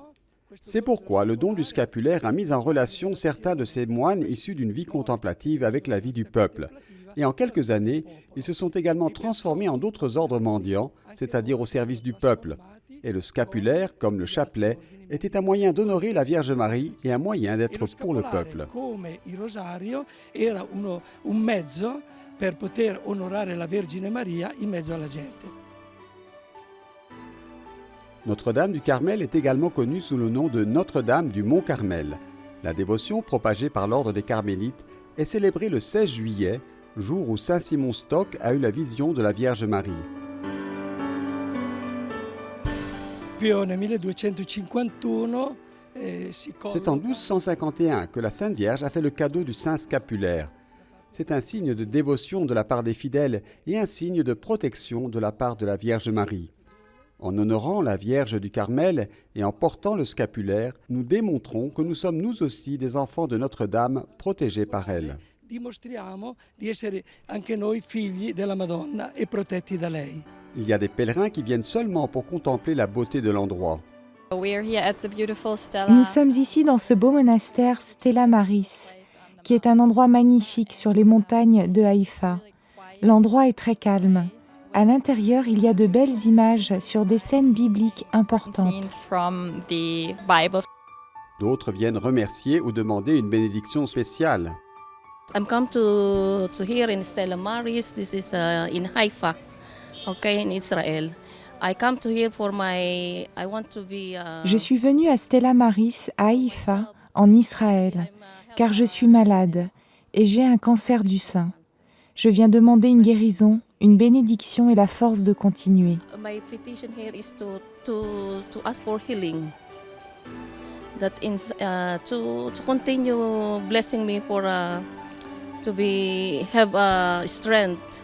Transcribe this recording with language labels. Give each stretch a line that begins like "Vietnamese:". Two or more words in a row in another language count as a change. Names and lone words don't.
French: C'est pourquoi le don du scapulaire a mis en relation certains de ces moines issus d'une vie contemplative avec la vie du peuple. Et en quelques années, ils se sont également transformés en d'autres ordres mendiants, c'est-à-dire au service du peuple. Et le scapulaire, comme le chapelet, était un moyen d'honorer la Vierge Marie et un moyen d'être pour le peuple.
Italian: Come il rosario era un mezzo per poter onorare la Vergine Maria in mezzo alla gente.
French: Notre-Dame du Carmel est également connue sous le nom de Notre-Dame du Mont Carmel. La dévotion propagée par l'ordre des Carmélites est célébrée le 16 juillet, jour où Saint Simon Stock a eu la vision de la Vierge Marie.
Italian: Più nel 1251
French: C'est en 1251 que la Sainte Vierge a fait le cadeau du Saint Scapulaire. C'est un signe de dévotion de la part des fidèles et un signe de protection de la part de la Vierge Marie. En honorant la Vierge du Carmel et en portant le scapulaire, nous démontrons que nous sommes nous aussi des enfants de Notre-Dame protégés par elle.
Italian: Dimostriamo di essere anche noi figli della Madonna e protetti da lei.
French: Il y a des pèlerins qui viennent seulement pour contempler la beauté de l'endroit. Nous sommes ici dans ce beau monastère Stella Maris, qui est un endroit magnifique sur les montagnes de Haïfa. L'endroit est très calme. À l'intérieur, il y a de belles images sur des scènes bibliques importantes. D'autres viennent remercier ou demander une bénédiction spéciale.
English: I'm come to here in Stella Maris. This is in Haifa, okay, in Israel. I come to here for my. I want to be.
French: Je suis venue à Stella Maris, à Haïfa, en Israël, car je suis malade et j'ai un cancer du sein. Je viens demander une guérison, une bénédiction et la force de continuer.
English: My petition here is to ask for healing. That in to continue blessing me for to be have strength.